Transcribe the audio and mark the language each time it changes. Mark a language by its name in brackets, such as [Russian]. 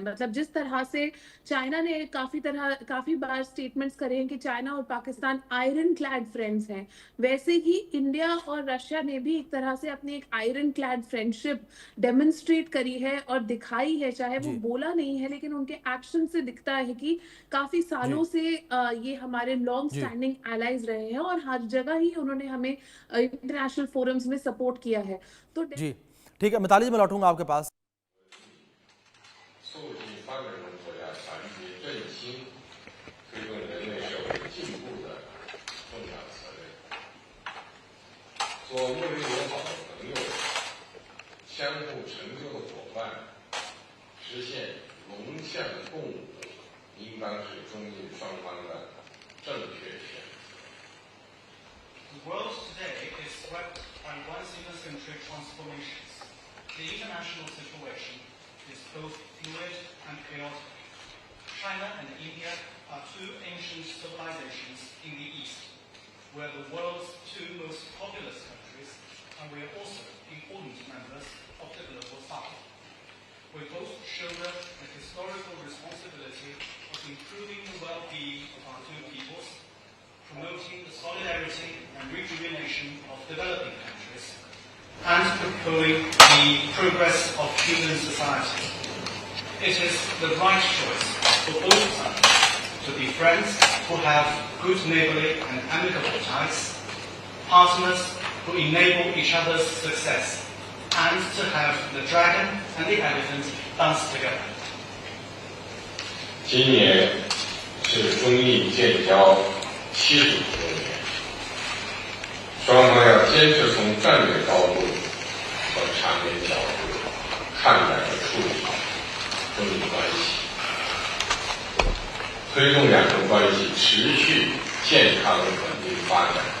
[Hindi] मतलब जिस तरह से चाइना ने काफी बार स्टेटमेंट्स करे हैं कि चाइना और पाकिस्तान आयरन क्लैड फ्रेंड्स हैं, वैसे ही इंडिया और रशिया ने भी एक तरह से अपनी एक आयरन क्लैड फ्रेंडशिप डेमोन्स्ट्रेट करी है और दिखाई है। चाहे वो जी बोला नहीं है, लेकिन उनके एक्शन से दिखता है कि काफी सालों जी से ये हमारे लॉन्ग जी स्टैंडिंग एलाइज रहे हैं और हर जगह ही उन्होंने हमें इंटरनेशनल फोरम्स में सपोर्ट किया है। तो जी ठीक है मिताली जी, मैं लौटूंगा आपके पास। [Chinese] 促进发展中国家团结振兴，推动人类社会进步的重要责任。做睦邻友好的朋友，相互成就的伙伴，实现龙象共舞，应当是中印双方的正确选择。 [English] The world today is swept by once-in-a-century transformations. The international situation is both fluid and chaotic. China and India are two ancient civilizations in the East. We're the world's two most populous countries, and we are also important members of the global South. We both shoulder the historical responsibility of improving the well-being of our two peoples, promoting the solidarity and rejuvenation of developing countries, and propelling the progress of human society. It is the right choice for both sides to be friends who have good neighborly and amicable ties, partners who enable each other's success, and to have the dragon and the elephant dance together. [Chinese] 今年是中印建交70周年，双方要坚持从战略高度和长远角度看待和处理中印关系，推动两国关系持续健康稳定发展。